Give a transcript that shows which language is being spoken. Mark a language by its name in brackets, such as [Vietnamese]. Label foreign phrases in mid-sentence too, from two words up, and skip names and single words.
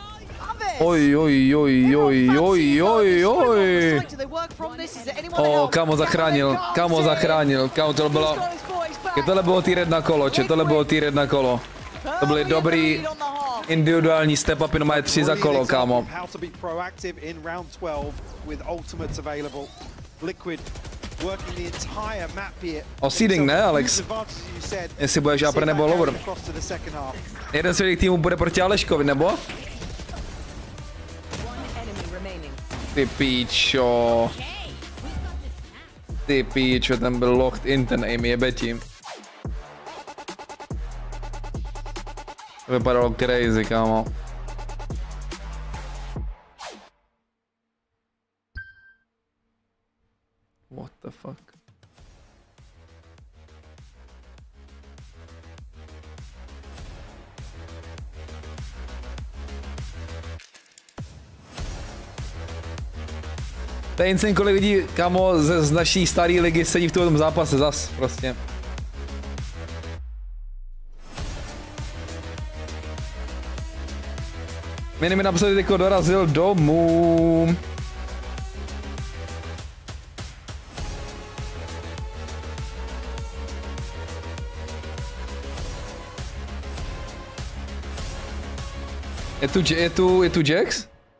[Czech] Oj. Kámo zachránil. Kámo, tohle bylo... Tohle bylo tier 1 kolo, tohle bylo tier 1 kolo. To byly dobrý individuální step upy, no má 3 za kolo, kámo. O seeding, ne, Alex? Jestli budeš upper nebo lower. Jeden z těch týmů bude proti Aleškovi, nebo? Ty píčo. Ty píčo, ten byl [English] locked in, [Czech] ten aim, jebe tím. To vypadalo crazy, kámo. [English] What the fuck? [Czech] To je insane, kolik lidí, kámo, z naší staré ligy sedí v tom zápase zas, prostě. Mini mi napsal, že dorazil domů. Je tu Jax?